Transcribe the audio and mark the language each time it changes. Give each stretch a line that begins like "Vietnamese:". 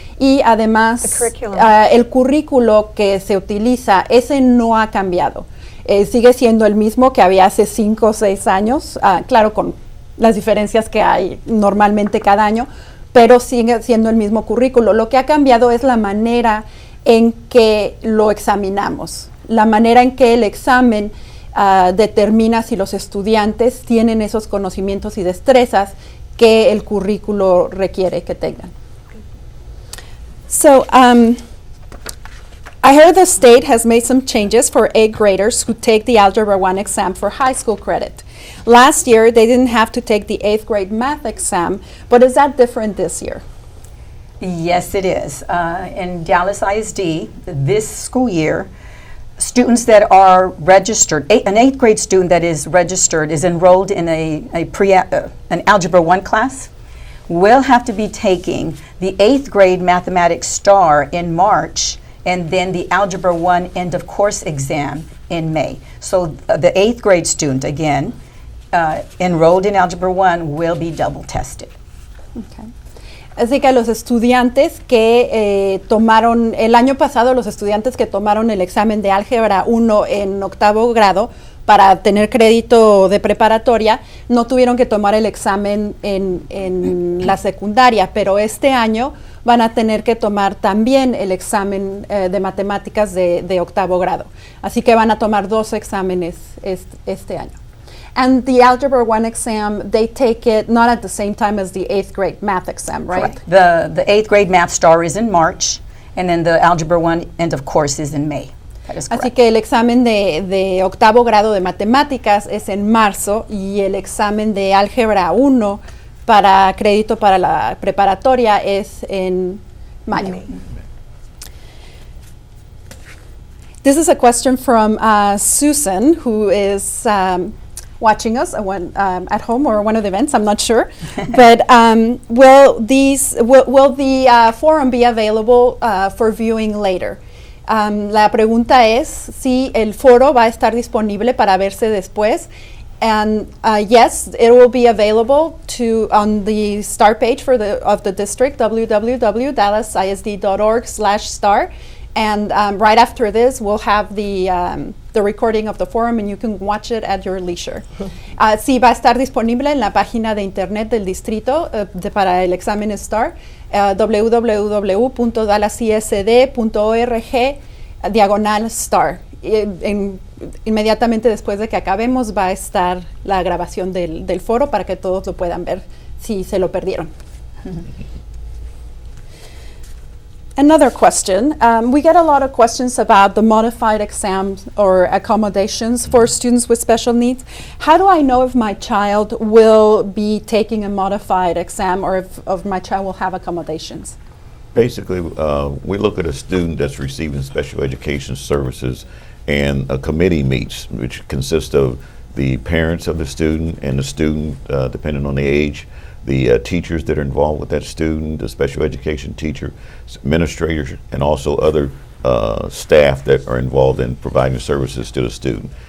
Spanish: Y además el currículo que se utiliza, ese no ha cambiado, sigue siendo el mismo que había hace 5 o 6 años, claro, con las diferencias que hay normalmente cada año, pero sigue siendo el mismo currículo. Lo que ha cambiado es la manera en que lo examinamos, la manera en que el examen determina si los estudiantes tienen esos conocimientos y destrezas que el currículo requiere que tengan.
English: So, I heard the state has made some changes for 8th graders who take the Algebra 1 exam for high school credit. Last year, they didn't have to take the 8th grade math exam, but is that different this year? Yes, it is. In Dallas ISD, this school year, students that are registered, an 8th grade student that is registered, is enrolled in an Algebra 1 class, will have to be taking the 8th grade mathematics STAAR in March, and then the Algebra 1 end of course exam in May. So the 8th grade student, again, enrolled in Algebra 1 will be double tested. Okay.
Spanish: Así que los estudiantes que tomaron, el año pasado los estudiantes que tomaron el examen de Álgebra 1 en 8º grado para tener crédito de preparatoria, no tuvieron que tomar el examen en la secundaria, pero este año van a tener que tomar también el examen de matemáticas de 8º grado. Así que van a tomar 2 exámenes este año.
English: And the Algebra 1 exam, they take it not at the same time as the 8th grade math exam, right? Correct. The 8th grade math STAAR is in March, and then the Algebra 1 end of course is in May. That is correct.
Spanish: Así que el examen de 8º grado de matemáticas es en marzo y el examen de Álgebra 1 para crédito para la preparatoria es en mayo.
English: This is a question from Susan, who is watching us at home or one of the events, I'm not sure. But will the forum be available for viewing later?
Spanish: La pregunta es si el foro va a estar disponible para verse después.
English: And yes, it will be available on the STAAR page of the district, www.dallasisd.org/STAAR. And right after this, we'll have the recording of the forum, and you can watch it at your leisure.
Spanish: Sí, va a estar disponible en la página de internet del distrito para el examen STAAR, www.dallasisd.org/STAAR. Inmediatamente después de que acabemos va a estar la grabación del foro para que todos lo puedan ver si se lo perdieron.
English: Another question. We get a lot of questions about the modified exams or accommodations for students with special needs. How do I know if my child will be taking a modified exam or if my child will have accommodations? Basically, we look at a student that's receiving special education services, and a committee meets, which consists of the parents of the student and the student, depending on the age, the teachers that are involved with that student, the special education teacher, administrators, and also other staff that are involved in providing services to the student.